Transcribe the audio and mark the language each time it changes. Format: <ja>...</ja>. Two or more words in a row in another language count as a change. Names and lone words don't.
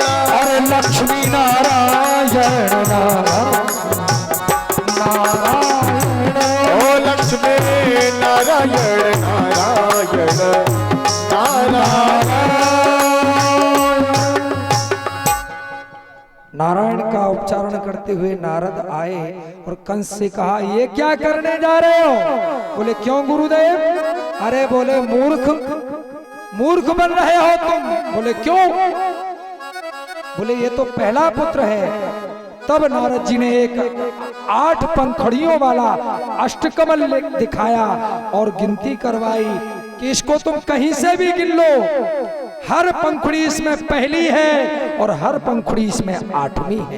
<hi>और लक्ष्मी नारायण नारायण, ओ लक्ष्मी नारायण नारायण नारायण। नारायण का उच्चारण करते हुए नारद आए और कंस से कहा, ये क्या करने जा रहे हो? बोले क्यों गुरुदेव? अरे बोले मूर्ख मूर्ख बन रहे हो तुम। बोले क्यों? बोले ये तो पहला पुत्र है। तब नारद जी ने एक 8 पंखड़ियों वाला अष्टकमल दिखाया और गिनती करवाई कि इसको तुम कहीं से भी गिन लो, हर पंखुड़ी इसमें पहली है और हर पंखुड़ी इसमें 8वीं है।</hi>